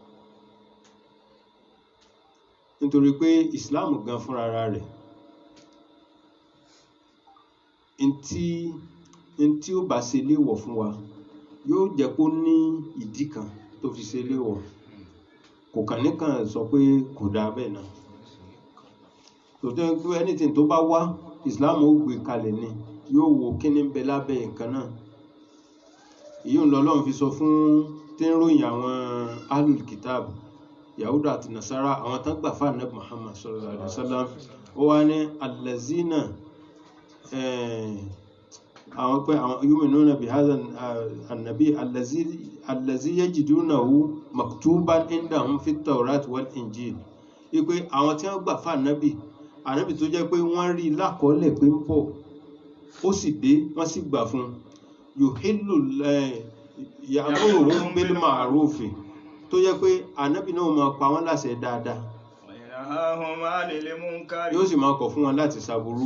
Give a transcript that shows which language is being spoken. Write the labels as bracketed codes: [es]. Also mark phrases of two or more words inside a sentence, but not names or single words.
[yo] nítorí pé Islam gan fúnra rẹ̀ ntí ó bá ṣe léèwọ̀ fún wa yóò jẹ́ kó ní ìdí kan tó fi ṣe léèwọ̀ kò kàn níkan sọ pé kò dáa bẹ́ẹ̀ náà tòótọ́ pé anything tó bá wá Islam ó gbé kalẹ̀ ni yóò wo kí ní bẹ lábẹ́ nǹkan náà. èyí ń lọ Ọlọ́run fi sọ fún tí ń ròyìn àwọn [ar] أهل الكتاب [yo] Yahuda àti Nasara àwọn tán gbà fún Ànábì Muhammad [ar] صلى الله عليه وسلم [yo] ó wá ní allazina àwọn pé àwọn [ar] يؤمنون بهذا النبي الذي يجدونه مكتوبا عندهم في التوراة والإنجيل [yo] wípé àwọn tí wọ́n gbà fún ànábì tó jẹ́ pé wọ́n rí lákọọ́lẹ̀ pé ń bọ̀ ó sì dé wọ́n sì gbà fún [ar] يحل يأمرهم بالمعروف [yo] tó jẹ́ pé ànábì náà máa pa wọ́n láṣẹ dáadáa yóò sì máa kọ̀ fún wọn láti ṣàbúrú.